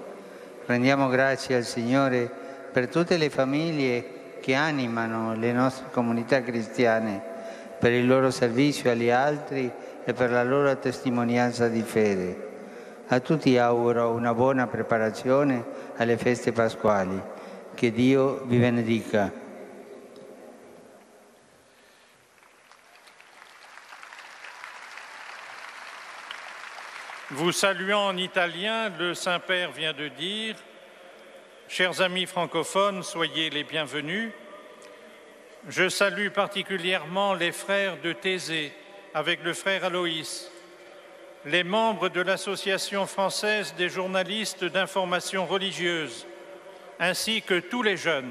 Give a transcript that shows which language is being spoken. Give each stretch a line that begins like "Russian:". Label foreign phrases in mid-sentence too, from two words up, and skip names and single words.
Italian: Rendiamo grazie al Signore per tutte le famiglie che animano le nostre comunità cristiane, per il loro servizio agli altri e per la loro testimonianza di fede. A tutti auguro una buona preparazione alle feste pasquali. Che Dio vi benedica.
French: Vous saluant en italien, le Saint-Père vient de dire « Chers amis francophones, soyez les bienvenus. Je salue particulièrement les frères de Thésée avec le frère Aloïs, les membres de l'Association française des journalistes d'information religieuse, ainsi que tous les jeunes.